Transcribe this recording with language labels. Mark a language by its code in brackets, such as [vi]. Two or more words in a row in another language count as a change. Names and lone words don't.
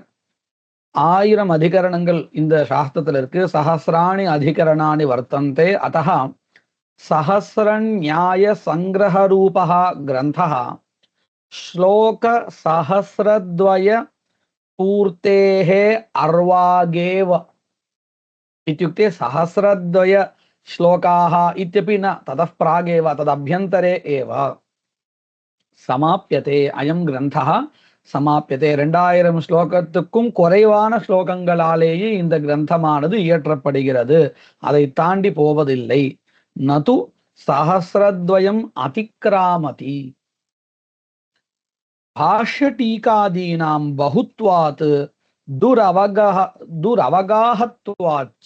[ta] 1000 அதிகரணங்கள் இந்த சாஸ்திரத்துல இருக்கு. [sa] सहस्राणि अधिकरणानि वर्तन्ते. अतः सहस्र न्याय सङ्ग्रह रूपः ग्रन्थः श्लोक सहस्रद्वय पूर्तेः अर्वागेव इत्युक्ते सहस्रद्वय श्लोकाः इत्यपि न ततः प्रागेव तदभ्यन्तरे एव समाप्यते अयं ग्रन्थः समाप्यते [ta] 2000 ஸ்லோகத்துக்கும் குறைவான ஸ்லோகங்களாலேயே இந்த கிரந்தமானது இயற்றப்படுகிறது. அதை தாண்டி போவதில்லை. [sa] नतु सहस्रद्वयम् अतिक्रामति. भाष्य टीकादीनां बहुत्वात् दुरवगाहत्वाच्च.